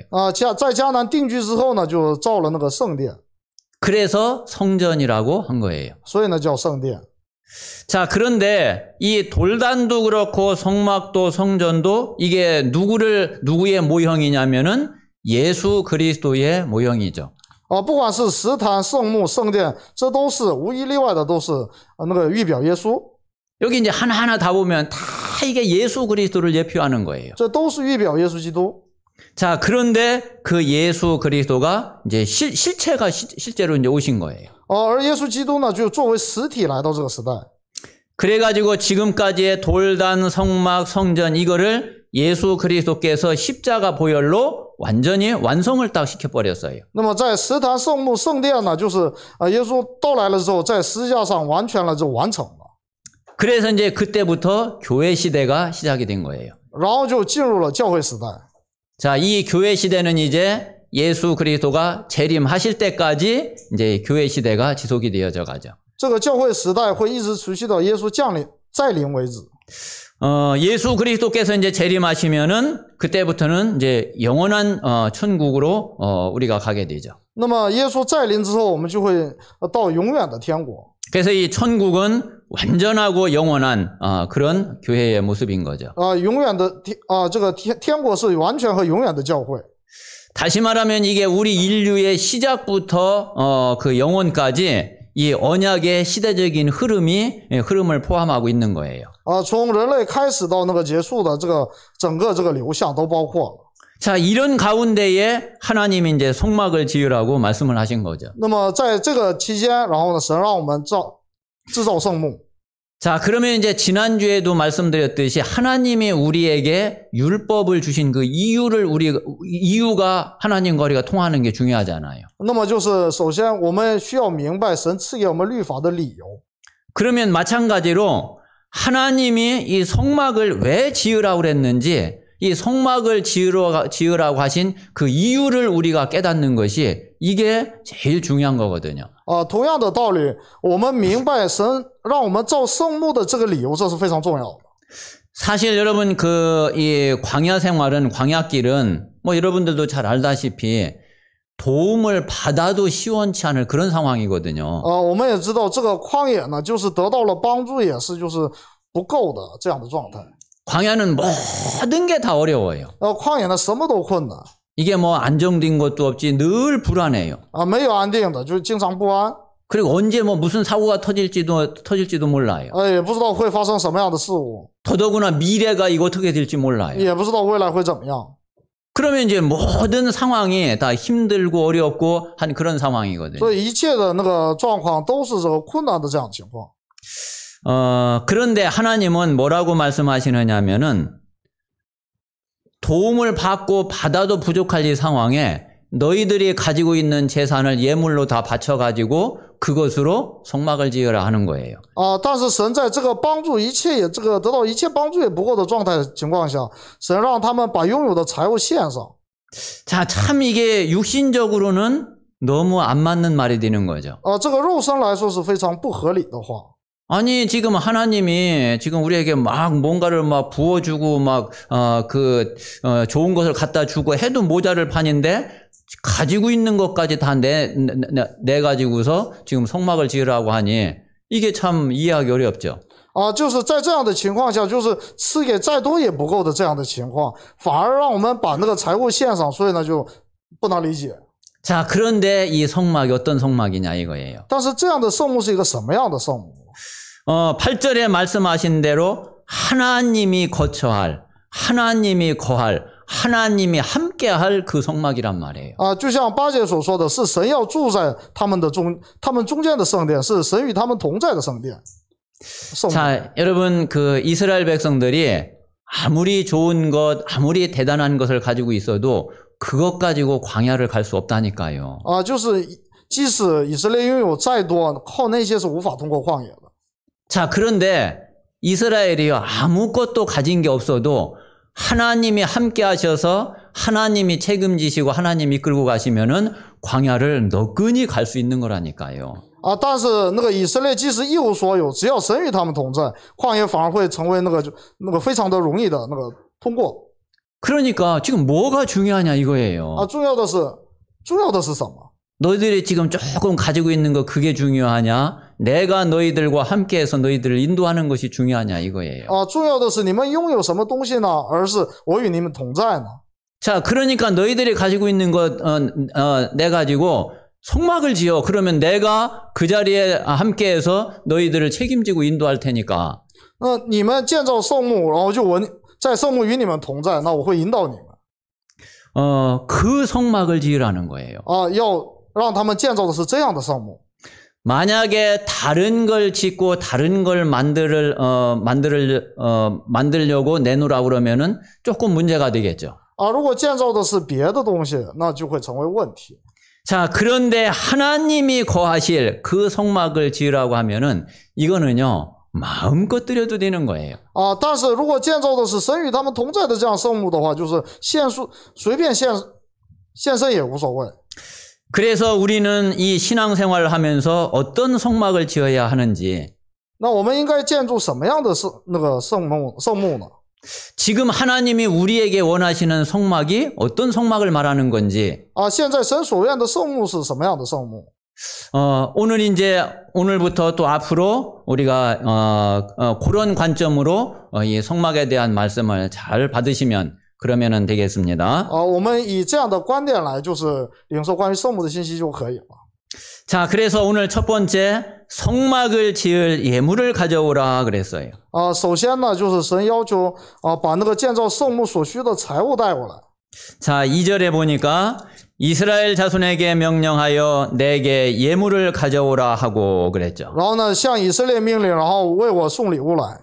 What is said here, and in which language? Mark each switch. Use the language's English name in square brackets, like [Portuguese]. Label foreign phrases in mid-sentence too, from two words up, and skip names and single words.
[Chinese] 在迦南定居之后呢，就造了那个圣殿， [Korean] 그래서 성전이라고 한 거예요. [Chinese] 所以呢叫圣殿。 [Korean] 자, 그런데 이 돌단도 그렇고 성막도 성전도 이게 누구의 모형이냐면은 예수 그리스도의 모형이죠. [Chinese] 不管是石坛、圣幕、圣殿，这都是无一例外的，都是那个预表耶稣。 [Korean] 여기 이제 하나하나 다 보면 다 이게 예수 그리스도를 예표하는 거예요. [Chinese] 这都是预表耶稣基督。 [Korean] 자, 그런데 그 예수 그리스도가 이제 실체가 실제로 이제 오신 거예요. [Chinese] 而耶稣基督呢，就作为实体来到这个时代。 [Korean] 그래가지고 지금까지의 돌단, 성막, 성전 이거를 예수 그리스도께서 십자가 보혈로 완전히 완성을 딱 시켜버렸어요. [Chinese] 那么在石坛、圣幕、圣殿呢，就是耶稣到来了之后，在十字架上完全了就完成了。 [Korean] 그래서 이제 그때부터 교회 시대가 시작이 된 거예요. [Chinese] 然后就进入了教会时代。 [Korean] 자, 이 교회 시대는 이제 예수 그리스도가 재림하실 때까지 이제 교회 시대가 지속이 되어져 가죠. [Chinese] 这个教会时代会一直持续到耶稣再临为止。 [Korean] 예수 그리스도께서 이제 재림하시면은 그때부터는 이제 영원한 천국으로 우리가 가게 되죠. [Chinese] 那么耶稣再临之后，我们就会到永远的天国。 [Korean] 그래서 이 천국은 완전하고 영원한 그런 교회의 모습인 거죠. [Chinese] 永远的这个天国是完全和永远的教会。 [Korean] 다시 말하면 이게 우리 인류의 시작부터 그 영원까지 이 언약의 시대적인 흐름을 포함하고 있는 거예요. [Chinese] 从人类开始到那个结束的这个整个这个流向都包括了。 [Korean] 자, 이런 가운데에 하나님이 이제 성막을 지으라고 말씀을 하신 거죠. [Chinese] 那么在这个期间，然后呢，神让我们制造圣幕。 [Korean] 자, 그러면 이제 지난주에도 말씀드렸듯이 하나님이 우리에게 율법을 주신 그 이유가 하나님과 우리가 통하는 게 중요하잖아요. [Chinese] 那么就是首先我们需要明白神赐给我们律法的理由。 [Korean] 그러면 마찬가지로 하나님이 이 성막을 왜 지으라고 그랬는지 이 성막을 지으라고 하신 그 이유를 우리가 깨닫는 것이 이게 제일 중요한 거거든요. [Chinese] 同样的道理，我们明白神让我们造圣幕的这个理由，这是非常重要的。 [Korean] 사실 여러분 이 광야 생활은 광야길은 뭐 여러분들도 잘 알다시피 도움을 받아도 시원치 않을 그런 상황이거든요. [Chinese] 我们也知道这个旷野呢，就是得到了帮助也是就是不够的这样的状态。 [Korean] 광야는 모든 게 다 어려워요. [Chinese] 旷野呢什么都困难。 [Korean] 이게 뭐 안정된 것도 없지 늘 불안해요. [Chinese] 没有安定的，就是经常不安。 [Korean] 그리고 언제 뭐 무슨 사고가 터질지도 몰라요. [Chinese] 也不知道会发生什么样的事物， [Korean] 더더구나 미래가 이거 어떻게 될지 몰라요. [Chinese] 也不知道未来会怎么样。 [Korean] 그러면 이제 모든 상황이 다 힘들고 어렵고 한 그런 상황이거든요. [Chinese] 所以一切的那个状况都是这个困难的这样的情况。 [Korean] 그런데 하나님은 뭐라고 말씀하시느냐면은 도움을 받아도 부족할 이 상황에 너희들이 가지고 있는 재산을 예물로 다 바쳐가지고 그것으로 성막을 지으라 하는 거예요. [Chinese] 但是神在这个帮助一切也这个得到一切帮助也不够的状态情况下，神让他们把拥有的财物献上。 [Korean] 자, 참 이게 육신적으로는 너무 안 맞는 말이 되는 거죠. [Chinese] 这个肉身来说是非常不合理的话。 [Korean] 아니, 지금 하나님이 지금 우리에게 막 뭔가를 막 부어주고 좋은 것을 갖다 주고 해도 모자를 판인데 가지고 있는 것까지 다 내 가지고서 지금 성막을 지으라고 하니 이게 참 이해하기 어렵죠. [Chinese] 就是在这样的情况下，就是赐给再多也不够的这样的情况，反而让我们把那个财物献上，所以呢就不能理解。 [Korean] 자, 그런데 이 성막이 어떤 성막이냐 이거예요. [Chinese] 但是这样的圣幕是一个什么样的圣幕？ [Korean] 8절에 말씀하신 대로 하나님이 거처할, 하나님이 거할, 하나님이 함께할 그 성막이란 말이에요. [Chinese] 就像8节所说的，是神要住在他们中间的圣殿，是神与他们同在的圣殿。 [Korean] 자, 여러분 그 이스라엘 백성들이 아무리 좋은 것, 아무리 대단한 것을 가지고 있어도 그것 가지고 광야를 갈 수 없다니까요. [Chinese] 就是即使以色列拥有再多，靠那些是无法通过旷野的。 [Korean] 자, 그런데 이스라엘이요 아무것도 가진 게 없어도 하나님이 함께 하셔서 하나님이 책임지시고 하나님이 이끌고 가시면은 광야를 너끈히 갈 수 있는 거라니까요. [Chinese] 但是那个以色列即使一无所有，只要神与他们同在，旷野反而会成为那个非常的容易的那个通过。 [Korean] 그러니까 지금 뭐가 중요하냐 이거예요. [Chinese] 重要的是什么？ [Korean] 너희들이 지금 조금 가지고 있는 거 그게 중요하냐? 내가 너희들과 함께해서 너희들을 인도하는 것이 중요하냐 이거예요. [Chinese] 重要的是你们拥有什么东西呢？而是我与你们同在呢？ [Korean] 자, 그러니까 너희들이 가지고 있는 것 내 가지고 성막을 지어. 그러면 내가 그 자리에 함께해서 너희들을 책임지고 인도할 테니까. [Chinese] 你们建造圣幕，然后就我在圣幕与你们同在，那我会引导你们。 [Korean] 그 성막을 지으라는 거예요. [Chinese] 要让他们建造的是这样的圣幕。 [Korean] 만약에 다른 걸 짓고 다른 걸 만들려고 내놓으라고 그러면은 조금 문제가 되겠죠. [Chinese] 如果建造的是别的东西，那就会成为问题。 [Korean] 자, 그런데 하나님이 거하실 그 성막을 지으라고 하면은 이거는요, 마음껏 드려도 되는 거예요. [Chinese] 但是如果建造的是神与他们同在的这样圣幕的话，就是随便献身也无所谓。 [Korean] 그래서 우리는 이 신앙생활을 하면서 어떤 성막을 지어야 하는지 [Chinese] 那我们应该建筑什么样的圣幕呢？ [Korean] 지금 하나님이 우리에게 원하시는 성막이 어떤 성막을 말하는 건지 [Chinese] 现在神所愿的圣幕是什么样的圣幕？ [Korean] 오늘부터 또 앞으로 우리가 그런 관점으로 이 성막에 대한 말씀을 잘 받으시면 그러면은 되겠습니다. [Chinese] 我们以这样的观点来，就是领受关于圣幕的信息就可以了。 [Korean] 자, 그래서 오늘 첫 번째 성막을 지을 예물을 가져오라 그랬어요. [Chinese] 首先呢，就是神要求把那个建造圣幕所需的财物带过来。 [Korean] 자, 2절에 보니까 이스라엘 자손에게 명령하여 내게 예물을 가져오라 하고 그랬죠. [Chinese] 然后呢，向以色列命令，然后为我送礼物来。